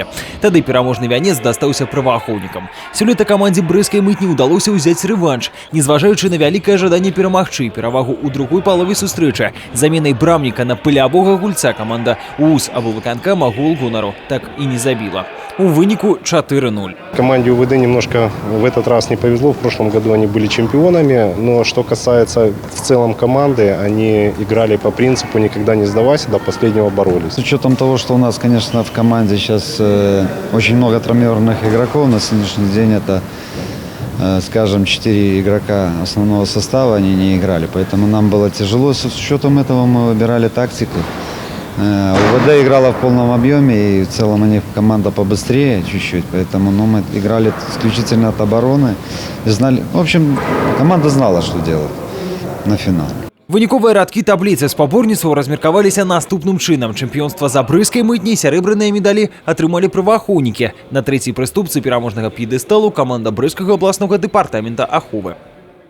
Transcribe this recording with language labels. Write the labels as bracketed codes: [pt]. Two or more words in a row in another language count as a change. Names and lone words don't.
[be] Тады пераможны вянец дастаўся праваахоўнікам. Сёлета камандзе Брыскай мытні ўдалося ўзяць рэванш, незважаючы на вялікае жаданне перамагчы, перавагу ў другой палове сустрэчы. Заменай брамніка на пылявога гульца команда УУС аблвыканкама гол гонару так і не забіла. У выніку 4-0. [ru] Команде УВД немножко в этот раз не повезло. В прошлом году они были чемпионами. Но что касается в целом команды, они играли по принципу «никогда не сдавайся», до последнего боролись. С учетом того, что у нас, конечно, в команде сейчас очень много травмированных игроков, на сегодняшний день это, скажем, 4 игрока основного состава, они не играли. Поэтому нам было тяжело. С учетом этого мы выбирали тактику. УВД играла в полном объеме, и в целом они команда побыстрее чуть-чуть, поэтому мы играли исключительно от обороны. И знали, в общем, команда знала, что делать на финал. [be] Выніковыя радкі табліцы спаборніцтваў размеркаваліся наступным чынам. Чэмпіёнства за Брыскай мытняй сярэбраныя медалі атрымалі праваахоўнікі. На трэцяй прыступцы пераможнага п'едэсталу каманда Брыскага абласнога дэпартамента аховы.